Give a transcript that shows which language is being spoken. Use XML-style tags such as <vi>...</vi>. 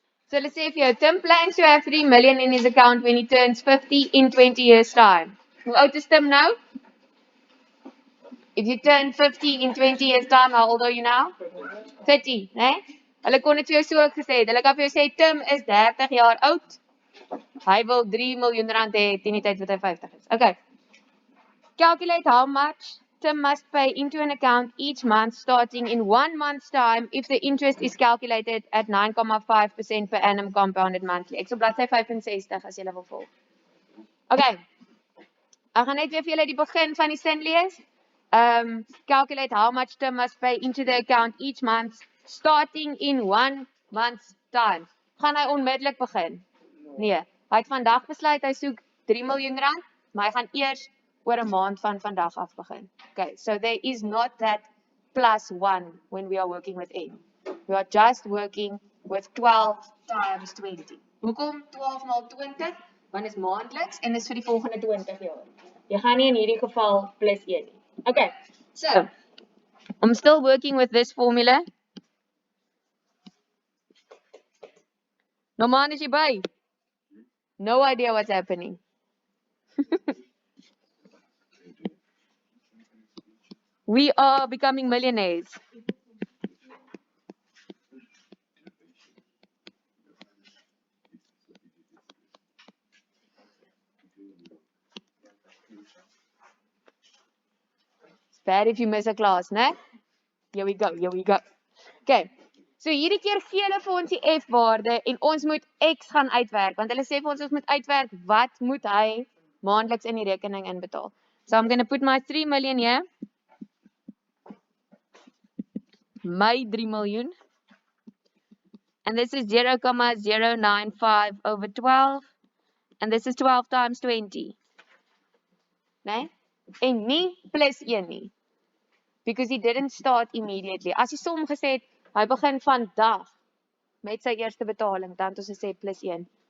<en>So let's say if your Tim plans to have 3 million in his account when he turns 50 in 20 years' time.</en> <af>Hoe oud is Tim</af> <en>now? If you turn 50 in 20 years' time, how old are you now? 30, né?</en> <af>Hulle kon dit vir jou so ook gesê het. Hulle kan vir jou sê Tim is 30 jaar oud. Hy wil 3 miljoen rand hê teen die tyd wat hy 50 is. Okay.</af> <en>Calculate how much Tim must pay into an account each month starting in 1 month's time if the interest is calculated at 9.5% per annum compounded monthly.</en> <af>Ek sal bladsy 65 as jy wil volg. Okay. Ek gaan net weer vir julle die begin van die sin lees.</af> <en>Calculate how much Tim must pay into the account each month starting in 1 month's time.</en> <af>Gaan hy onmiddellik begin? Nee. Hy het vandag besluit hy soek 3 miljoen rand, maar hy gaan eers oor 'n maand van vandag af begin.</af> <en>Okay, so there is not that +1 when we are working with N. We are just working with 12 times 20.</en> <af>Hoekom 12 maal 20? Want is maandeliks en is vir die volgende 20 jaar. Jy gaan nie in hierdie geval +1 nie.</af> <en>Okay, so I'm still working with this formula. Norman,</en> <af>is jy by?</af> <en>No idea what's happening. We are becoming millionaires. It's bad if you miss a class, né? Here we go, here we go. Okay, so</en> <af>hierdie keer gee hulle vir ons die F-waarde en ons moet X gaan uitwerk, want hulle sê vir ons moet uitwerk wat moet hy maandeliks in die rekening inbetaal.</af> <en>So I'm going to put my 3 million here. My 3 million. And this is 0,095 over 12. And this is 12 times 20.</en> <af>Nee? En nie +1 nie.</af> <en>Because he didn't start immediately.</en> <af>As hy som gesê het, hy begin vandag met sy eerste betaling, dan het ons gesê +1.</af>